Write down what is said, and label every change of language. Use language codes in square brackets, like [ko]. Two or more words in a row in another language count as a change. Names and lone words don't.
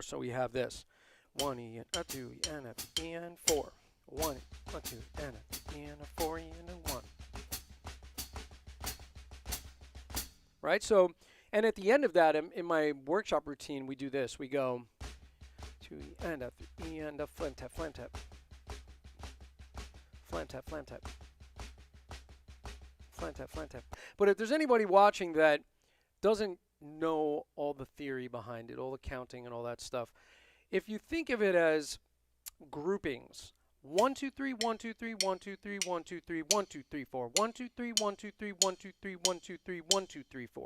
[en] So we have this 1 E, and a 2 E, and a 3 E, and 4. 1 E, a 2 E, and a 3 E, and a 4 E, and a 1. Right? So, and at the end of that, in my workshop routine, we do this. We go 2 E, and a 3 E, and a flam tap, flam tap. Flam tap, flam tap. Flam tap, flam tap. But if there's anybody watching that doesn't know all the theory behind it, all the counting and all that stuff, if you think of it as groupings, 1 2 3 1 2 3 1 2 3 1 2 3 1 2 3 4 1 2 3 1 2 3 1 2 3 1 2 3 1 2 3 4.